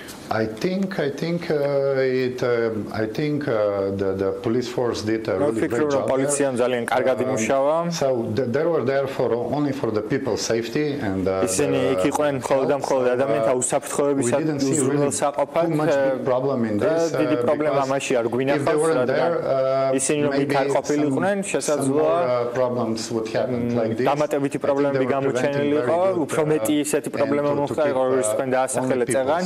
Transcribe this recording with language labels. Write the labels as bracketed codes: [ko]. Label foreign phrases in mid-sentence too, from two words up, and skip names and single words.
[en] I think the police force did a really great job. [ka] პოლიციამ ძალიან კარგად იმუშავა. [en] So they were there only for the people's safety and [ka] ისინი იქ იყვნენ მხოლოდ და მხოლოდ ადამიანთა უსაფრთხოებისათვის უზრუნველსაყოფად. დიდი პრობლემა ამაში არ გვინახავს, რადგან ისინი რომ იქ არ ყოფილიყვნენ, შესაძლოა დამატებითი პრობლემები გამოჩენილი იყო, უფრო მეტი ისეთი პრობლემა მოხდა, როგორც თქვენ დაასახელეთ წეგან.